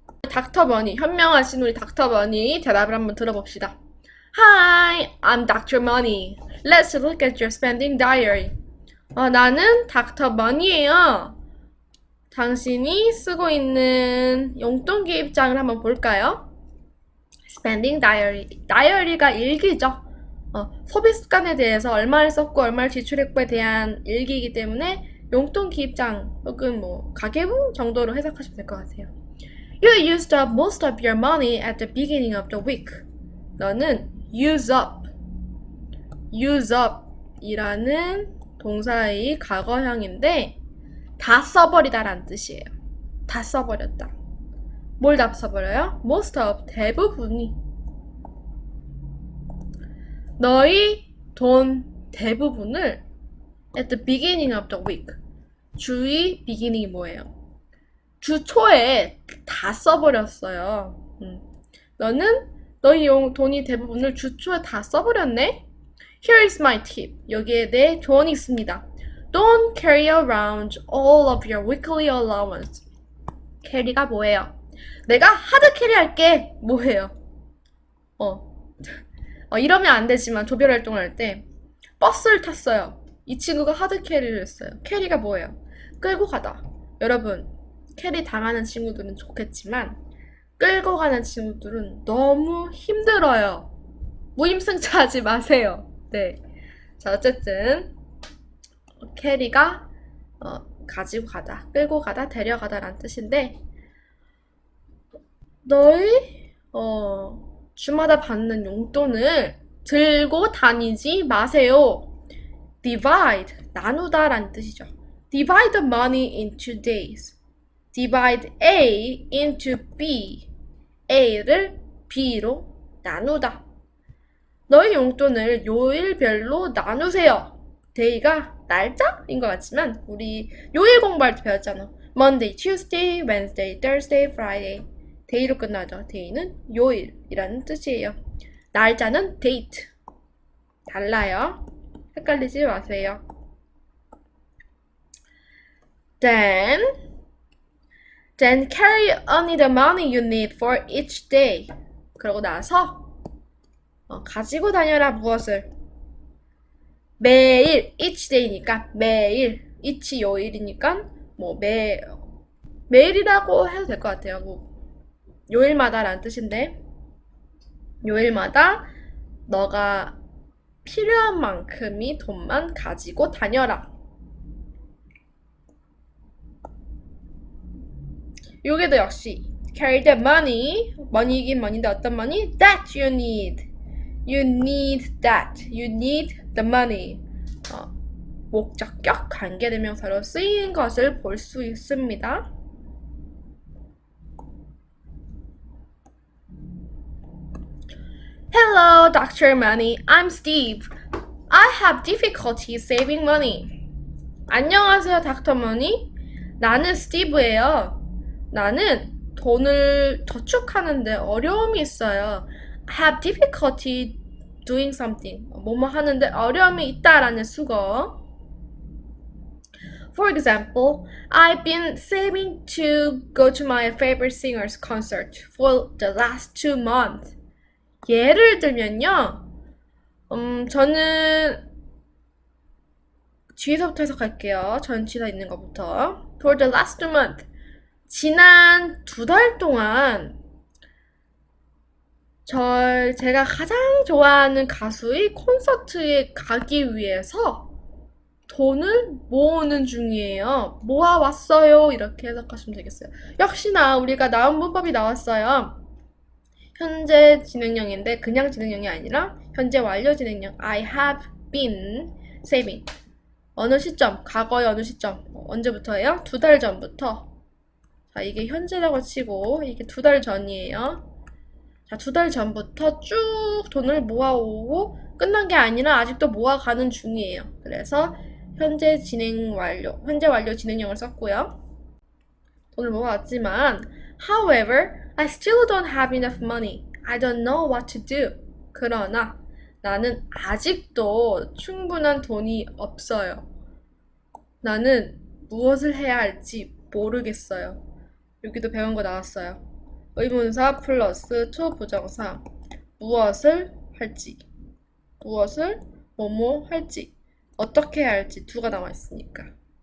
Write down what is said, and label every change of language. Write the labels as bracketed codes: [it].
[ko] 닥터 머니, 현명하신 우리 닥터 머니 대답을 한번 들어봅시다. [en] Hi, I'm Dr. Money. Let's look at your spending diary. [ko] 나는 닥터 머니예요. 당신이 쓰고 있는 용돈 기입장을 한번 볼까요? [en] Spending diary. [ko] 다이어리가 일기죠. 소비 습관에 대해서 얼마를 썼고 얼마를 지출했고에 대한 일기이기 때문에 용돈 기입장 혹은 가계부 정도로 해석하시면 될 것 같아요. [en] You used up most of your money at the beginning of the week. [ko] 너는 use up 이라는 동사의 과거형인데 다 써버리다 라는 뜻이에요. 다 써버렸다. 뭘 다 써버려요? [en] Most of, [ko] 대부분이. 너의 돈 대부분을 [en] at the beginning of the week. [ko] 주의 beginning이 뭐예요? 주 초에 다 써버렸어요. 너는 너의 돈이 대부분을 주 초에 다 써버렸네? [en] Here is my tip. [ko] 여기에 내 조언이 있습니다. [en] Don't carry around all of your weekly allowance. [ko] 캐리가 뭐예요? 내가 하드 캐리 할게. 뭐예요? 이러면 안 되지만 조별 활동을 할 때 버스를 탔어요. 이 친구가 하드 캐리를 했어요. 캐리가 뭐예요? 끌고 가다. 여러분, 캐리 당하는 친구들은 좋겠지만 끌고 가는 친구들은 너무 힘들어요. 무임승차하지 마세요. 네. 자, 어쨌든 캐리가 가지고 가다, 끌고 가다, 데려가다 라는 뜻인데 너희 주마다 받는 용돈을 들고 다니지 마세요. divide, 나누다 라는 뜻이죠. [en] divide the money into days. divide A into B. [ko] A를 B로 나누다. 너희 용돈을 요일별로 나누세요. day가 날짜인 것 같지만 우리 요일 공부할 때 배웠잖아. [en] Monday, Tuesday, Wednesday, Thursday, Friday. [ko] day로 끝나죠. day는 요일이라는 뜻이에요. 날짜는 date. 달라요. 헷갈리지 마세요. [en] Then carry only the money you need for each day. [ko] 그러고 나서 가지고 다녀라 무엇을? 매일, each day니까 매일, each 요일이니까 뭐 매일이라고 해도 될 것 같아요. 뭐 요일마다 라는 뜻인데 요일마다 너가 필요한 만큼의 돈만 가지고 다녀라. 여기도 역시 [en] carry the money, [ko] money이긴 money인데 어떤 money? [en] That you need. You need that. You need the money. [ko] 목적격 관계대명사로 쓰인 것을 볼 수 있습니다. [en] Hello, Dr. Money. I'm Steve. I have difficulty saving money. [ko] 안녕하세요, 닥터 머니. 나는 스티브예요. 나는 돈을 저축하는데 어려움이 있어요. [en] I have difficulty doing something. [ko] 뭐뭐 하는데 어려움이 있다라는 수거. [en] For example, I've been saving to go to my favorite singer's concert for the last 2 months. [ko] 예를 들면요. 저는 뒤에서부터 해석할게요. 전치사 있는 것부터. For the last 2 months. 지난 2달 동안 제가 가장 좋아하는 가수의 콘서트에 가기 위해서 돈을 모으는 중이에요. 모아왔어요. 이렇게 해석하시면 되겠어요. 역시나 우리가 나온 문법이 나왔어요. 현재 진행형인데 그냥 진행형이 아니라 현재 완료 진행형. [en] I have been saving. [ko] 어느 시점? 과거의 어느 시점? 언제부터예요? 2달 전부터. 자, 이게 현재라고 치고 이게 2달 전이에요. 자, 2달 전부터 쭉 돈을 모아오고 끝난 게 아니라 아직도 모아가는 중이에요. 그래서 현재 완료 진행형을 썼고요. 돈을 모아왔지만 [en] however, I still don't have enough money. I don't know what to do. [ko] 그러나 나는 아직도 충분한 돈이 없어요. 나는 무엇을 해야 할지 모르겠어요. 여기도 배운 거 나왔어요. 의문사 플러스 투부정사. 무엇을 할지, 뭐뭐 할지, 어떻게 해야 할지 두가 나와 있으니까.